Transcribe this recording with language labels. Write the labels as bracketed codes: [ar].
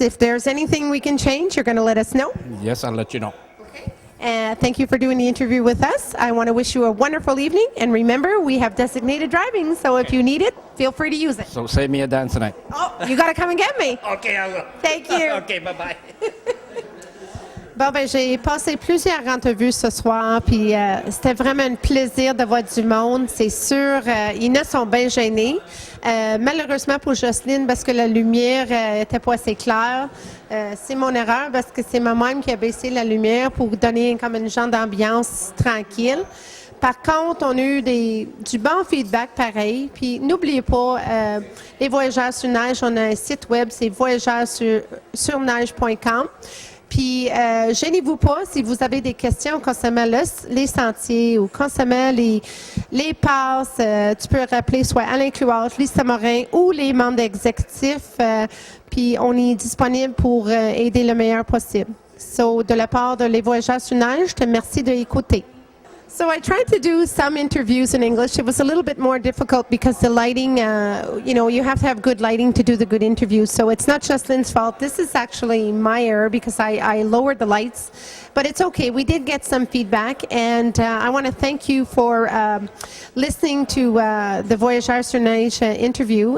[en] If there's anything we can change, you're going to let us know. Yes, I'll let you know. Thank you for doing the interview with us. I want to wish you a wonderful evening. And remember, we have designated driving, so if you need it, feel free to use it. So save me a dance tonight. Oh, you got to come and get me. Okay, I will. Thank you. Okay, bye-bye. [fr] Bon, ben, j'ai passé plusieurs entrevues ce soir, puis c'était vraiment un plaisir de voir du monde, c'est sûr. Ils ne sont bien gênés. Malheureusement pour Jocelyne, parce que la lumière était pas assez claire. C'est mon erreur, parce que c'est moi-même qui a baissé la lumière pour donner comme une genre d'ambiance tranquille. Par contre, on a eu du bon feedback pareil. Puis n'oubliez pas, les Voyageurs sur Neige, on a un site web, c'est voyageurssurneige.com. Puis, gênez-vous pas si vous avez des questions concernant les sentiers ou concernant les passes. Tu peux rappeler soit Alain Clouard, Lisa Morin ou les membres exécutifs. Puis, on est disponible pour aider le meilleur possible. So, de la part de Les Voyageurs sur Neige, je te remercie d'écouter. [en] So I tried to do some interviews in English. It was a little bit more difficult because the lighting, you have to have good lighting to do the good interviews. So it's not just Lynn's fault. This is actually my error because I lowered the lights. But it's okay. We did get some feedback. And I want to thank you for listening to the Voyageurs sur Neige interview.